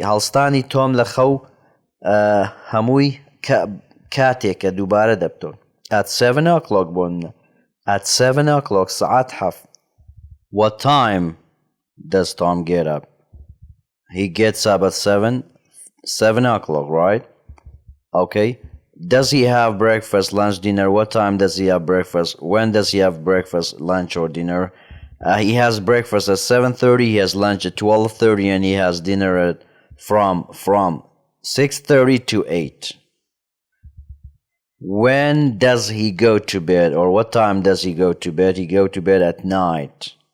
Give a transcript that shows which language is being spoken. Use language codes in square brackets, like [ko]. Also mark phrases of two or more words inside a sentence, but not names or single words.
[ckb] هەڵستانی تۆم لە خەو هەمووی کاتێکە دووبارە دەبتەوە [en] at 7 o'clock [ckb] بۆن [en] at 7 o'clock [ckb] سعات حەفت [en] what time does Tom get up he gets up at 7 o'clock right okay does he have breakfast lunch dinner what time does he have breakfast when does he have breakfast lunch or dinner he has breakfast at 7:30 he has lunch at 12:30 and he has dinner at from 6:30 to 8 when does he go to bed or what time does he go to bed he go to bed at night